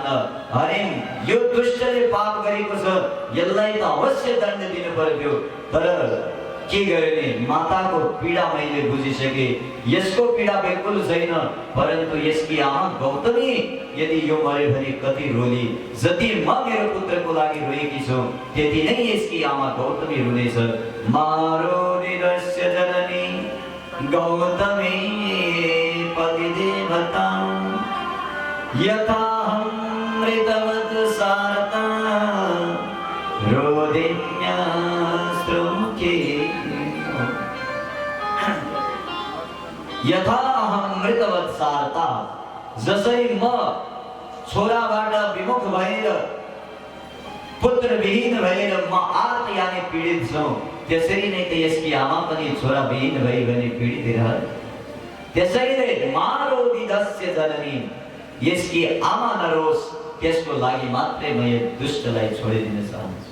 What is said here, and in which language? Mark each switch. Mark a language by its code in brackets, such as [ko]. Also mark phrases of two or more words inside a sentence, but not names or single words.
[ne] अरे यो दुष्टले पाप गरेको छ, यसलाई त अवश्य दण्ड दिनु पर्यो, तर के गर्ने, माताको पीडा मैले बुझिसके। यसको पीडा बिल्कुल छैन, परन्तु यसकी आमा गौतमी यदि यो मर्यो भने कति रोली। जति म मेरो पुत्रको लागि रोएकी छु त्यति नै यसकी आमा गौतमी रुनेछ। [sa] मारो निरस्य जननी गौतमी पतिदेवता यथामृतवत् सारता रोदिन्यास्त्रुमुखे यथा अहम मृतवत् सारता, [ne] जसरी म छोराबाट विमुख भएर पुत्र विहीन भएर म आर्त यानी पीडित छु, त्यसरी नै त यसकी आमा पनि छोरा विहीन भई भने पीडित रह। त्यसैले [sa] मारो दिदस्य जननी, [ne] यसकी आमा नरोस्, त्यसको लागि मात्रै म यो दुष्टलाई छोडिदिन चाहन्छु।